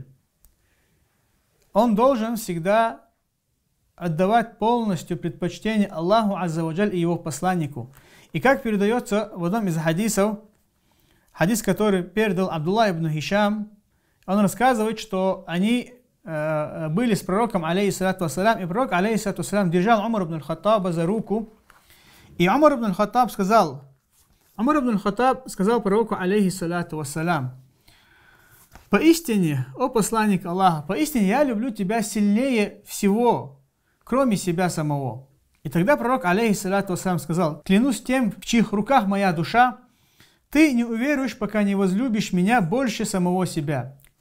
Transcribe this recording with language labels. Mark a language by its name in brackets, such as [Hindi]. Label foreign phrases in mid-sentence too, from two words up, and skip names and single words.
[Russian] Он должен всегда отдавать полностью предпочтение Аллаху [Arabic] عز وجل [Russian] и Его посланнику. И как передается в одном из хадисов, хадис, который передал Абдулла ибн Хишам, он рассказывает, что они были с пророком, [Arabic] عليه الصلاة والسلام, [Russian] и пророк, [Arabic] عليه الصلاة والسلام, [Russian] держал Умар ибн аль-Хаттаба за руку. И Умар ибн аль-Хаттаб сказал пророку, [Arabic] عليه الصلاة والسلام: [Russian] «Поистине, о посланник Аллаха, поистине я люблю тебя сильнее всего, кроме себя самого». И тогда пророк, [Arabic] عليه الصلاة والسلام, [Russian] сказал: «Клянусь тем, в чьих руках моя душа, ты не уверуешь, пока не возлюбишь меня больше самого себя».